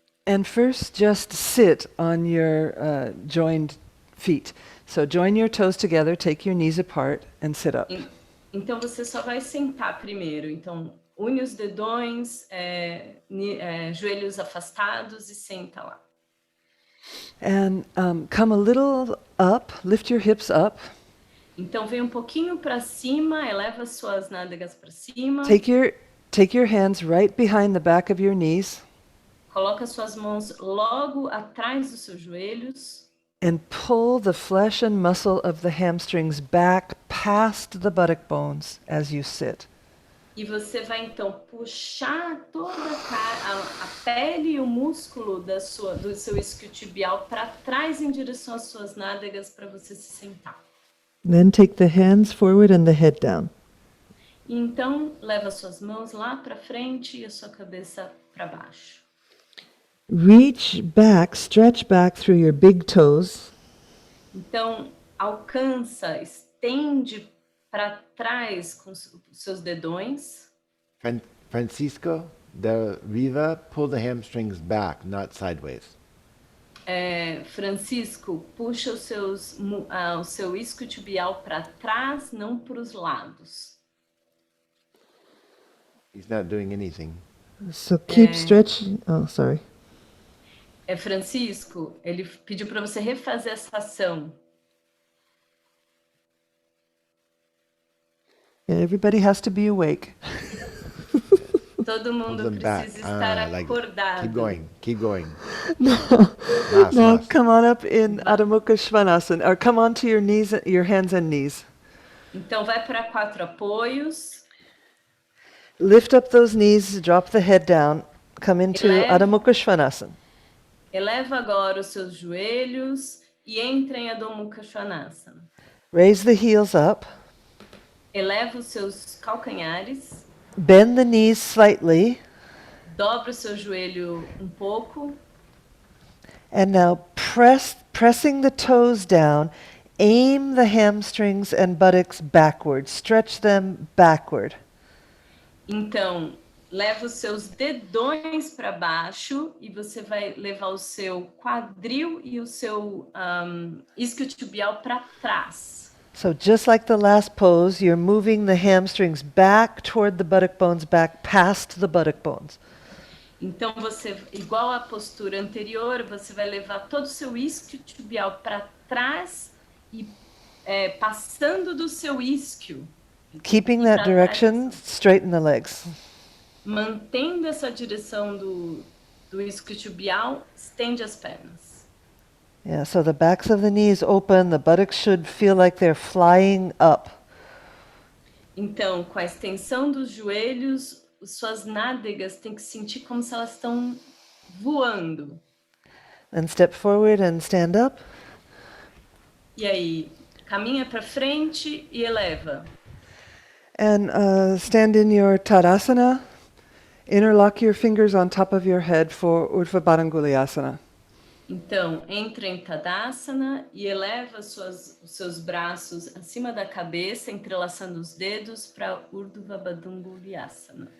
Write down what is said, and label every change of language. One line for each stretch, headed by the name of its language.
English: And first, just sit on your joined feet. So join your toes together, take your knees apart, and sit up.
Portuguese: Então você só vai sentar primeiro. Então une os dedões, joelhos afastados e senta lá.
English: And come a little up, lift your hips up.
Portuguese: Então vem um pouquinho para cima, eleva suas nádegas para cima.
English: Take your hands right behind the back of your knees.
Portuguese: Coloca suas mãos logo atrás dos seus joelhos.
English: And pull the flesh and muscle of the hamstrings back past the buttock bones as you sit.
Portuguese: E você vai então puxar toda a pele e o músculo do seu isquiotibial para trás em direção às suas nádegas para você se sentar.
English: Then take the hands forward and the head down.
Portuguese: E então leva suas mãos lá para frente e a sua cabeça para baixo.
English: Reach back, stretch back through your big toes.
Portuguese: Então, alcança, estende para trás com os seus dedões.
English: Francisco de Riva, pull the hamstrings back, not sideways.
Portuguese: Francisco, puxa o seu isquiotibial para trás, não para os lados.
English: He's not doing anything. So keep stretching. Oh, sorry.
Portuguese: Francisco, ele pediu para você refazer essa ação.
English: Yeah, everybody has to be awake.
Portuguese: Todo mundo
English: Hold them back.
Portuguese: precisa estar acordado.
English: Keep going. Now come on up in Adho Mukha Svanasana, or come onto your knees, your hands and knees.
Portuguese: Então vai para 4 apoios.
English: Lift up those knees, drop the head down, come into Adho Mukha Svanasana.
Portuguese: Eleva agora os seus joelhos e entra em Adho Mukha Svanasana.
English: Raise the heels up.
Portuguese: Eleva os seus calcanhares.
English: Bend the knees slightly.
Portuguese: Dobra o seu joelho um pouco.
English: And now pressing the toes down, aim the hamstrings and buttocks backward. Stretch them backward.
Portuguese: Então, leva os seus dedões para baixo e você vai levar o seu quadril e o seu isquiotibial para trás.
English: So just like the last pose, you're moving the hamstrings back toward the buttock bones, back past the buttock bones.
Portuguese: Então, igual à postura anterior, você vai levar todo o seu isquiotibial para trás e passando do seu isquio.
English: Keeping that direction, straighten the legs.
Portuguese: Mantendo essa direção do isquiotibial, estende as pernas.
English: Yeah, so the backs of the knees open, the buttocks should feel like they're flying up.
Portuguese: Então, com a extensão dos joelhos, suas nádegas têm que sentir como se elas estão voando.
English: Then step forward and stand up.
Portuguese: E aí, caminha para frente e eleva.
English: And stand in your Tadasana. Interlock your fingers on top of your head for Urdhva Badanguliasana.
Portuguese: Então, entra em Tadasana e eleva os seus braços acima da cabeça, entrelaçando os dedos para Urdhva Badanguliasana.